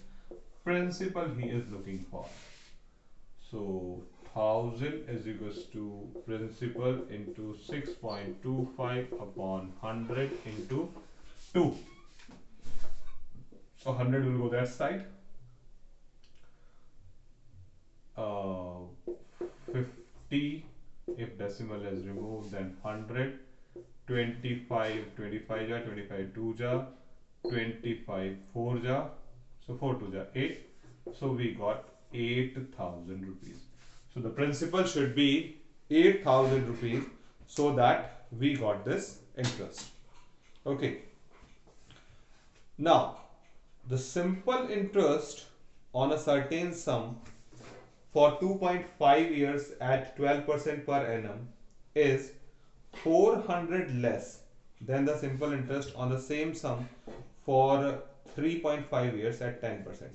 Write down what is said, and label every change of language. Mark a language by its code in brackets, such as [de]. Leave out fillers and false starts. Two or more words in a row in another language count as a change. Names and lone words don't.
[en] Principal he is looking for. So 1,000 is equals to principal into 6.25 upon 100 into 2. So 100 will go that side. 50 if decimal is removed, then 100. [hi] 25 25 ja 25 2 ja 25 4 ja, so 4 2 ja 8. [en] So we got 8,000 rupees. So the principal should be 8,000 rupees, so that we got this interest. Okay. Now, the simple interest on a certain sum for 2.5 years at 12% per annum is 400 less than the simple interest on the same sum for 3.5 years at 10%.